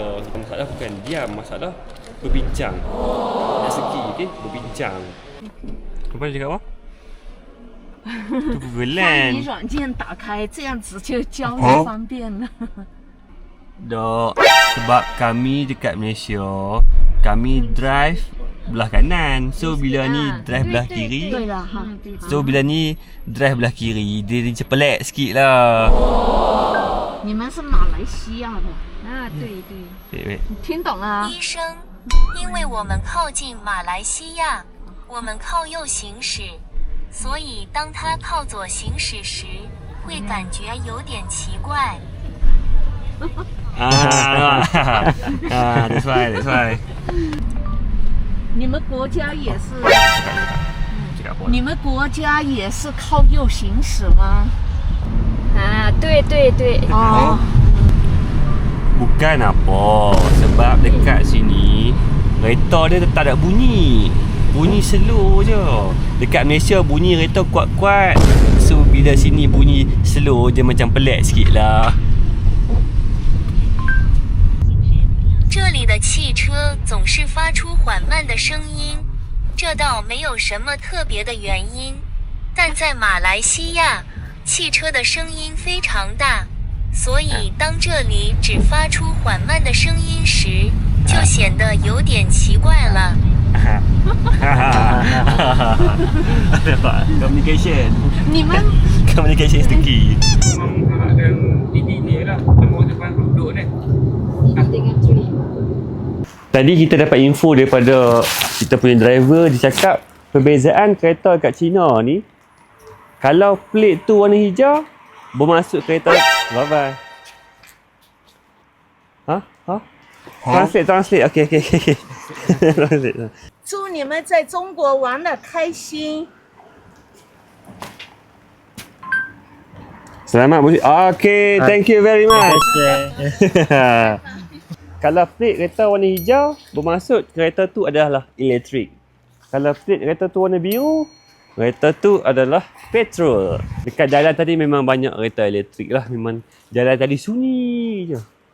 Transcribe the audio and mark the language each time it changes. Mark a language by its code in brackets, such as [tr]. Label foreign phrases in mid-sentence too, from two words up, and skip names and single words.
[ms] Masalah bukan diam, masalah berbincang. Dari segi, okey? Berbincang. Apa dia cakap apa? Tu [zh] 翻 Google 译软件打开，这样子就交易方便了。 [ms] Dok, sebab kami dekat Malaysia, kami drive belah kanan. So bila ni drive belah kiri, [zh] 对了哈， [ms] so bila ni drive belah kiri, dia macam pelik sikit lah. [zh] 你们是马来西亚的啊？对， [en] Wait. [zh] 你听懂了啊？医生，因为我们靠近马来西亚，我们靠右行驶，所以当他靠左行驶时，会感觉有点奇怪。 [en] That's why. [zh] 你们国家也是， [ms] Cakap apa? [zh] 你们国家也是靠右行驶吗？啊，对，哦， [ms] Bukan apa. Sebab dekat sini, kereta dia tak ada bunyi. Bunyi slow je. Dekat Malaysia bunyi kereta kuat-kuat. So bila sini bunyi slow, dia macam pelik sikit lah. [zh] 这里的汽车总是发出缓慢的声音，这倒没有什么特别的原因，但在马来西亚，汽车的声音非常大，所以当这里只发出缓慢的声音时，就显得有点奇怪了。 [en] Communication. [zh] 你们 [en] Communication is the key. [ms] Tadi kita dapat info daripada kita punya driver. Dia cakap perbezaan kereta kat China ni, kalau plate tu warna hijau, bermaksud kereta bye-bye. [en] Ha? Translate. Okay. Translate. [zh] 祝你们在中国玩得开心。 [ms] Selamat Busi. [en] Okay, thank you very much. [ms] Kalau plate kereta warna hijau, bermaksud kereta tu adalah elektrik. Kalau plate kereta tu warna biru, kereta tu adalah petrol. Dekat jalan tadi memang banyak kereta elektrik lah. Memang jalan tadi sunyi je.